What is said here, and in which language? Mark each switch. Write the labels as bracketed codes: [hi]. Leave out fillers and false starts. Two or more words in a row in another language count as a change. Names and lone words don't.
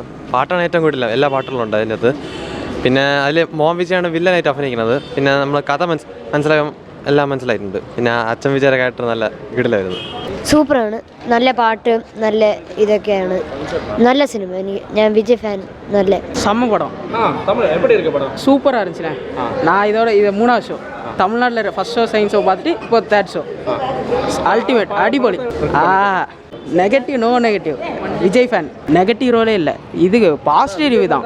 [ml] പാട്ടാണ് ഏറ്റവും കൂടുതൽ, എല്ലാ പാട്ടുകളും ഉണ്ട് അതിനകത്ത്. പിന്നെ അതിൽ മോഹൻ വിജയാണ് വില്ലനായിട്ട് അഭിനയിക്കുന്നത്. പിന്നെ നമ്മൾ കഥ മനസ്സിലാക്കാൻ എല്ലാം മനസ്സിലായിട്ടുണ്ട്. പിന്നെ അച്ഛൻ വിജയുടെ ക്യാരക്ടർ നല്ല കിടിലായിരുന്നു. സൂപ്പറാണ്, നല്ല പാട്ട്, നല്ല ഇതൊക്കെയാണ്, നല്ല സിനിമ. ഞാൻ വിജയ് ഫാൻ. നല്ല [ta] செம்ம படம். சூப்பராக இருந்துச்சுண்ணே. நான் இது 3ஆவது ஷோ. தமிழ்நாட்டில் [en] first show second show [ta] பார்த்துட்டு இப்போ [en] third show. ultimate, அடிபொலி. negative, no negative. [ta] விஜய் ஃபேன். [en] negative roleே [ta] இல்லை, இது [en] positive review [ta] தான்.